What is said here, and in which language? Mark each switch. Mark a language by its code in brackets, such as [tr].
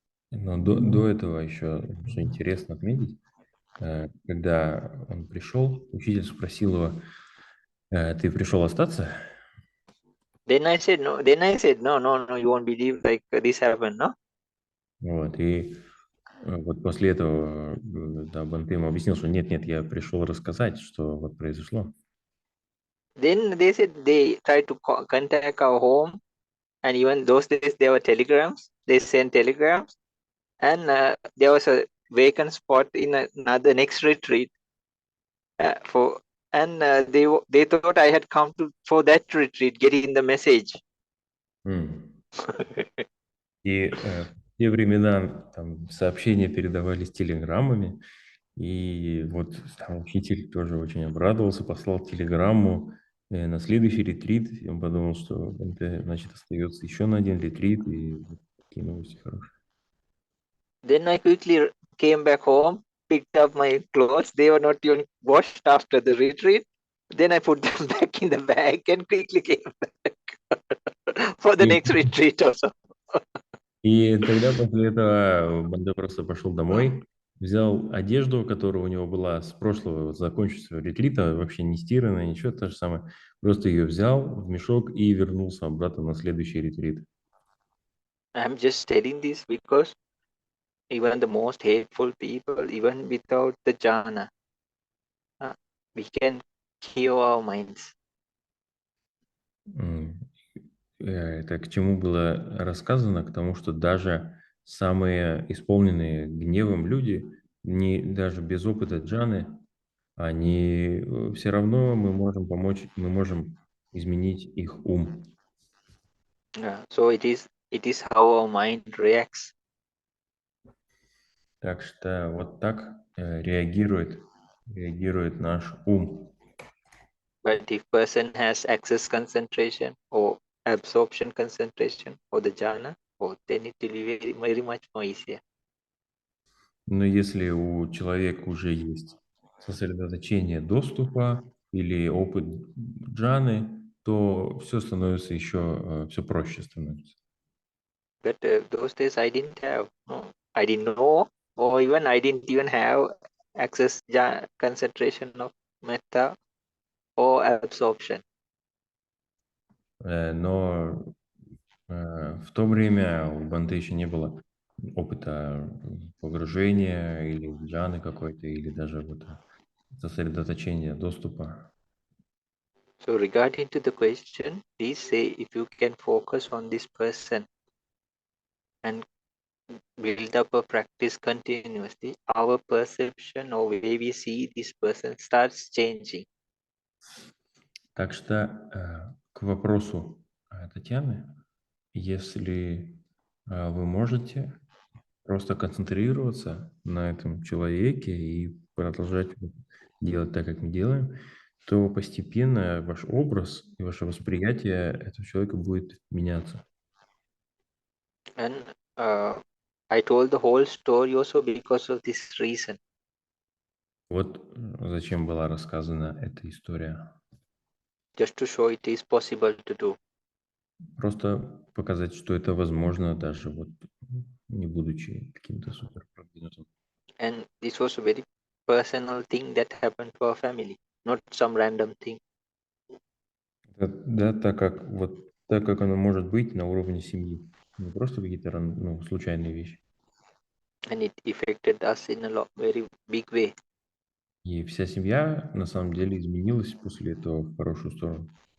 [ru] Но до этого еще, что интересно отметить, когда он пришел, учитель спросил его, ты пришел остаться? [en] Then I said, no. Then I said, no, no, no, you won't believe, like this happened, no? [ru] Вот, и вот после этого, да, Бенте ему объяснил, что нет, я пришел рассказать, что вот произошло. [en] Then they said they tried to contact our home, and even those days there were telegrams. They sent telegrams, and there was a vacant spot in another next retreat they thought I had come for that retreat, getting the message. [ru] И в те времена там сообщения передавались телеграммами, и вот там учитель тоже очень обрадовался, послал телеграмму на следующий ретрит, и он подумал, что это, значит, остается еще на один ретрит, и вот такие новости хорошие. [en] Then I quickly came back home, picked up my clothes. They were not even washed after the retreat. Then I put them back in the bag and quickly came back for the next retreat also. [ru] И тогда после этого Банда просто пошел домой, взял одежду, которая у него была с прошлого, вот, закончившегося ретрита, вообще не стиранная, ничего, то же самое. Просто ее взял в мешок и вернулся обратно на следующий ретрит. [en] I'm just telling this because even the most hateful people, even without the jhana, we can cure our minds. [ru] Это к чему было рассказано? К тому, что даже самые исполненные гневом люди, даже без опыта джаны, они все равно мы можем помочь, мы можем изменить их ум. [en] So it is how our mind reacts. [ru] Так что вот так реагирует наш ум. [en] But if person has access concentration or absorption concentration or the jhana, then it will be very, very much more easier. [ru] Но если у человека уже есть сосредоточение доступа или опыт джаны, то все становится еще все проще становится. [en] But those days I didn't have, I didn't know, or even I didn't even have access concentration of metta or absorption. [ru] Но в то время у Банты еще не было опыта погружения или джаны какой-то, или даже вот сосредоточения доступа. [en] So regarding to the question, please say if you can focus on this person and build up a practice continuously, our perception or way we see this person starts changing. [ru] Так что к вопросу Татьяны, если вы можете просто концентрироваться на этом человеке и продолжать делать так, как мы делаем, то постепенно ваш образ и ваше восприятие этого человека будет меняться. [en] And I told the whole story also because of this reason. [ru] Вот зачем была рассказана эта история. [en] Just to show it is possible to do. [ru] Просто показать, что это возможно, даже вот не будучи каким-то супер продвинутым. [en] And this was a very personal thing that happened to our family, not some random thing. [ru] Да, так как оно может быть на уровне семьи. Не просто какие-то случайные вещи. [en] And it affected us in a very big way. [ru] И вся семья на самом деле изменилась после этого в хорошую сторону.